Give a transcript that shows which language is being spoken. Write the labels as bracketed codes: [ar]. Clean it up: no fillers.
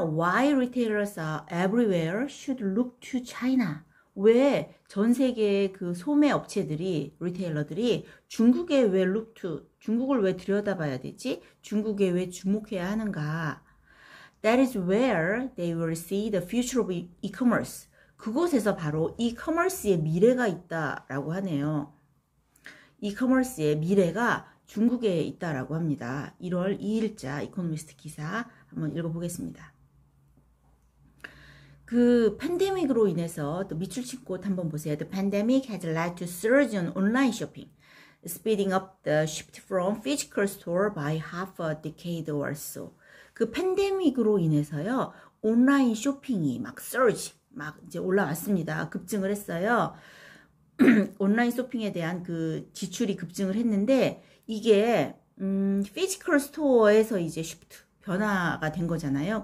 [en] Why retailers are everywhere should look to China. [ko] 왜 전 세계의 그 소매 업체들이, 리테일러들이 중국에 왜 [en] look to, [ko] 중국을 왜 들여다봐야 되지? 중국에 왜 주목해야 하는가? [en] That is where they will see the future of e-commerce. [ko] 그곳에서 바로 e-commerce의 미래가 있다라고 하네요. e-commerce의 미래가 중국에 있다라고 합니다. 1월 2일자 이코노미스트 기사 한번 읽어보겠습니다. 그 팬데믹으로 인해서 또 밑줄 친 곳 한번 보세요. [en] The pandemic has led to surge on online shopping, speeding up the shift from physical store by half a decade or so. [ko] 그 팬데믹으로 인해서요, 온라인 쇼핑이 막 surge, 막 이제 올라왔습니다. 급증을 했어요. 온라인 쇼핑에 대한 그 지출이 급증을 했는데 이게 피지컬 스토어에서 이제 쉬프트 변화가 된 거잖아요.